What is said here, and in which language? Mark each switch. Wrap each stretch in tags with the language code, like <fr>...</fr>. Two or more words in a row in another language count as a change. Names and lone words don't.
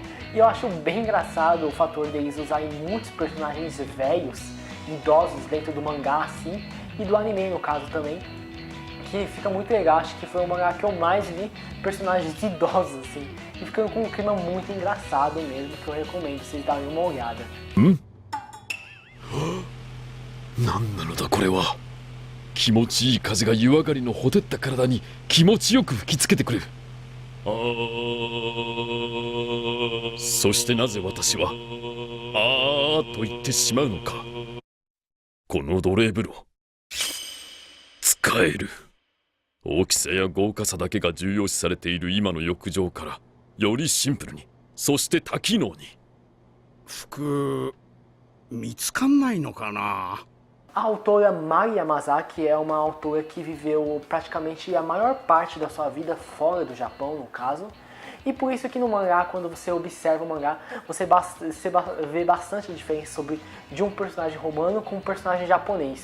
<pt>E eu acho bem engraçado o fator deles usarem muitos personagens velhos idosos dentro do mangá, assim, e do anime no caso também, que fica muito legal. Acho que foi o mangá que eu mais vi personagens idosos, assim, e ficando com um clima muito engraçado mesmo, que eu recomendo vocês darem uma olhada.</pt> <ja>何なのだこれは。気持ちいい風が湯上がりのほてった体に気持ちよく吹きつけてくる。そしてなぜ私はあーと言ってしまうのか。この奴隷風呂使える。大きさや豪華さだけが重要視されている今の浴場からよりシンプルに、そして多機能に。服見つかんないのかな。</ja> <pt>A autora Mari Yamazaki é uma autora que viveu praticamente a maior parte da sua vida fora do Japão, no caso. E por isso que no mangá, quando você observa o mangá, você vê bastante diferença de um personagem romano com um personagem japonês.</pt>